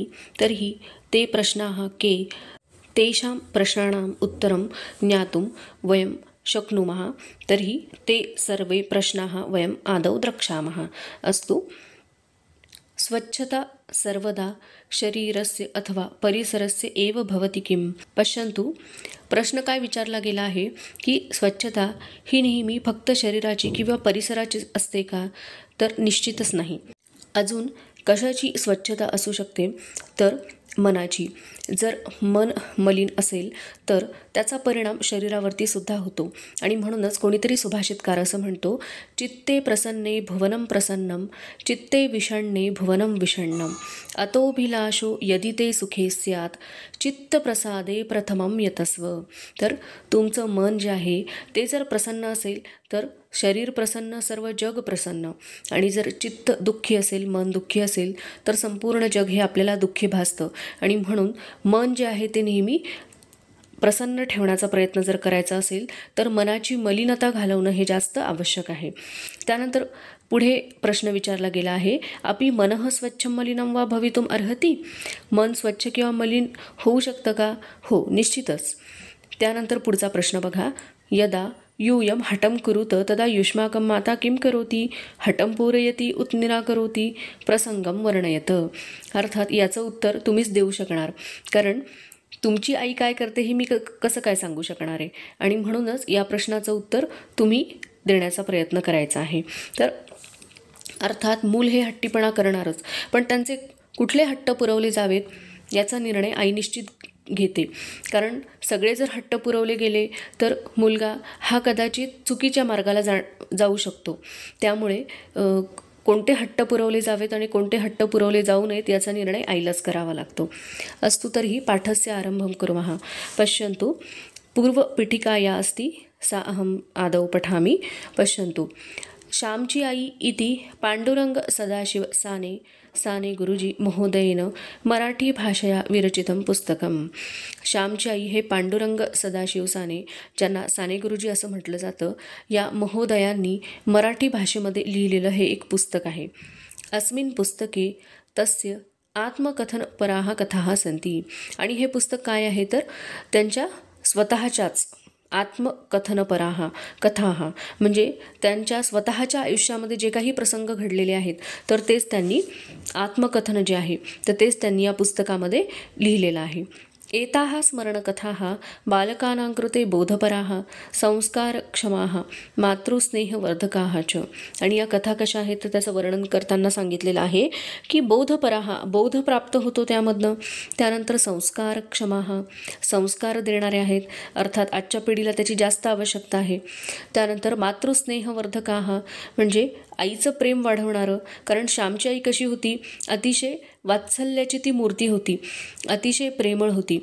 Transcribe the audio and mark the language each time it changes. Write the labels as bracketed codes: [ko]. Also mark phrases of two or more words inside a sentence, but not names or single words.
[sa] तर्हि ते प्रश्नाः के, तेषां प्रश्नानाम् उत्तरं ज्ञातुं वयं शक्नुमः। तर्हि ते सर्वे प्रश्नाः वयम् आदौ द्रक्ष्यामः। अस्तु, स्वच्छता सर्वदा शरीरस्य अथवा परिसरस्य एव भवति किं? पश्यन्तु, [mr] प्रश्न काय विचारला गेला आहे की स्वच्छता ही नेहमी फक्त शरीराची किंवा परिसराची असते का? तर निश्चितच नाही। अजून कशाची स्वच्छता असू शकते? तर मनाची। जर मन मलिन असेल तर त्याचा परिणाम शरीरावरती सुद्धा होतो। आणि म्हणूनच कोणीतरी सुभाषितकार असं म्हणतो, [sa] चित्ते प्रसन्ने भुवनं प्रसन्नं, चित्ते विषण्णे भुवनं विषण्णं, अतोभिलाषो यदि ते सुखे स्यात्, चित्तप्रसादे प्रथमं यतस्व। [mr] तर तुमचं मन जे आहे ते जर प्रसन्न असेल तर शरीर प्रसन्न, सर्व जग प्रसन्न। आणि जर चित्त दुःखी असेल, मन दुःखी असेल तर संपूर्ण जग हे आपल्याला दुःखी भासतं। आणि म्हणून मन जे आहे ते नेहमी प्रसन्न ठेवण्याचा प्रयत्न जर करायचा असेल तर मनाची मलिनता घालवणं हे जास्त आवश्यक आहे। त्यानंतर पुढे प्रश्न विचारला गेला आहे, [sa] अपि मनः स्वच्छं मलिनं वा भवितुम अर्हति? [mr] मन स्वच्छ किंवा मलिन होऊ शकतं का? हो, निश्चितच। त्यानंतर पुढचा प्रश्न बघा, [sa] यदा यूयं हठं कुरुत तदा युष्माकं माता किं करोति? हठं पूरयति उत निराकरोति? प्रसंगम वर्णयत। [mr] अर्थात याचं उत्तर तुम्हीच देऊ शकणार, कारण तुमची आई काय करते हे मी कसं काय सांगू शकणार आहे। आणि म्हणूनच या प्रश्नाचं उत्तर तुम्ही देण्याचा प्रयत्न करायचा आहे। तर अर्थात मूल हे हट्टीपणा करणारच, पण त्यांचे कुठले हट्ट पुरवले जावेत याचा निर्णय आई निश्चित घेते। कारण सगळे जर हट्ट पुरवले गेले तर मुलगा हा कदाचित चुकीच्या मार्गाला जाऊ शकतो। त्यामुळे कोणते हट्ट पुरवले जावेत आणि कोणते हट्ट पुरवले जाऊ नयेत याचा निर्णय आईलाच करावा लागतो। [sa] अस्तु, तर्हि पाठस्य आरम्भं कुर्मः। पश्यन्तु, पूर्वपीठिकाया अस्ति, सा अहम् आदौ पठामि। पश्यन्तु, श्यामची आई इति पांडुरंग सदाशिव साने गुरुजी महोदयेन [mr] मराठी भाषया [sa] विरचितं पुस्तकं। [mr] श्यामची आई हे पांडुरंग सदाशिव साने, ज्यांना साने गुरुजी असं म्हटलं जातं, या महोदयांनी मराठी भाषेमध्ये लिहिलेलं हे एक पुस्तक आहे। [sa] अस्मिन् पुस्तके तस्य आत्मकथनपराः कथाः सन्ति। [mr] आणि हे पुस्तक काय आहे तर त्यांच्या स्वतःच्याच [sa] आत्मकथनपराः कथाः, [mr] म्हणजे त्यांच्या स्वतःच्या आयुष्यामध्ये जे काही प्रसंग घडलेले आहेत तर तेच त्यांनी आत्मकथन जे आहे तर तेच त्यांनी या पुस्तकामध्ये लिहिलेलं आहे। [sa] एताः स्मरणकथाः बालकानां कृते बोधपराः, संस्कारक्षमाः, मातृस्नेहवर्धकाः च। [mr] आणि या कथा कशा आहेत तर त्याचं वर्णन करताना सांगितलेलं आहे की बोधपराः, बोध प्राप्त होतो त्यामधनं। त्यानंतर संस्कारक्षमाः, संस्कार देणारे आहेत, अर्थात आजच्या पिढीला त्याची जास्त आवश्यकता आहे। त्यानंतर मातृस्नेहवर्धकाः, म्हणजे आईचं प्रेम वाढवणारं, कारण श्यामची आई कशी होती, अतिशय वात्सल्याची ती मूर्ती होती, अतिशय प्रेमळ होती।